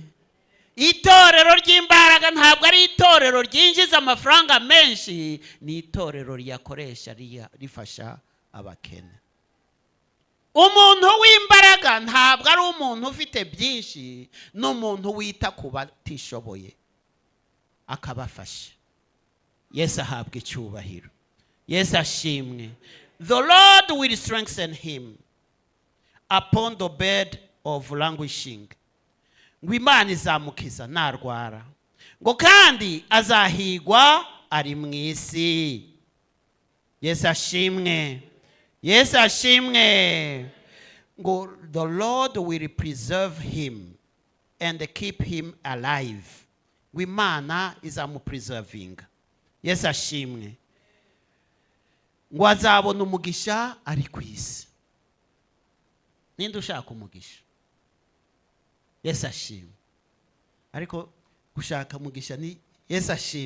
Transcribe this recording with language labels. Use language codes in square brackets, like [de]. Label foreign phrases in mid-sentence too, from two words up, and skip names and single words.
[rw] Itorero ry'imbaraga ntabwo ari itorero ryinjiza amafaranga menshi, ni itorero ryakoresha rifasha abakene. Umuntu w'imbaraga ntabwo ari umuntu ufite byinshi, n'umuntu wita ku batishoboye akabafasha. Yesu ahabwa icyubahiro. Yesu ashimwe. [en] The Lord will strengthen him upon the bed of languishing. [rw] Ngo Imana izamukiza narwara. Ngo kandi azahigwa ari mu isi. Yesu ashimwe. Yesu ashimwe. [en] Ngo the Lord will preserve him and keep him alive. [rw] Ngo Imana izamupreservinga. Yesu ashimwe. Ngo azabona umugisha ari ku isi. Ninde ushaka umugisha? Yesu ashimwe. Ariko gushaka umugisha ni Yesu ashimwe.